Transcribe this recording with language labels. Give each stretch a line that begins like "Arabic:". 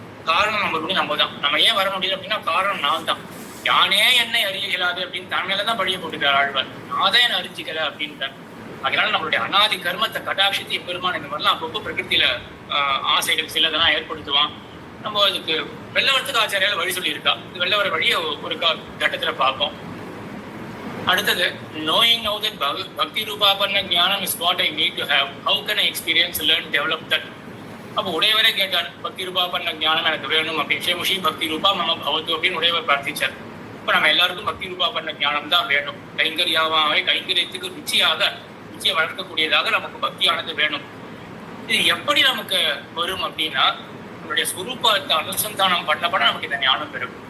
Tamil: காரணம் நம்ம தான். நம்ம ஏன் வர முடியல அப்படின்னா காரணம் நான் தான். யானே என்னை அறியலாது அப்படின்னு தன் மேலதான் பழிய போட்டுக்கிறார் ஆழ்வார். நான் தான் என்ன அறிஞ்சிக்கல அப்படின்ட்டார். அதனால நம்மளுடைய அனாதி கர்மத்தை கடாட்சித்து பெருமான் இந்த மாதிரிலாம் அப்பப்போ பிரகிருத்தியில ஆசைகள் சிலதெல்லாம் ஏற்படுத்துவான். நம்ம அதுக்கு வெள்ளவரத்துக்கு ஆச்சாரியால் வழி சொல்லியிருக்கா. இது வெள்ளவர வழியை ஒரு கட்டத்துல பார்ப்போம். அடுத்தது
English: knowing now that bhakti roopapanna jnanam is what I need to have, how can I experience, learn, develop that.
Tamil: அப்போ உடையவரே கேட்டார், பக்தி ரூபாபன்ன ஞானம் எனக்கு வேணும் அப்படின்னு. சேமுஷி பக்தி ரூபா மம பவத்து அப்படின்னு உடையவர் பிரார்த்திச்சார். இப்போ நம்ம எல்லாருக்கும் பக்தி ரூபாபன்ன ஞானம் தான் வேணும். கைங்கரியாவே கைங்கரியத்துக்கு ருச்சியை வளர்க்கக்கூடியதாக நமக்கு பக்தியானது வேணும். இது எப்படி நமக்கு வரும் அப்படின்னா நம்மளுடைய ஸ்வரூபத்தை அனுசந்தானம் பண்ணப்பட நமக்கு இந்த ஞானம் பெறும்.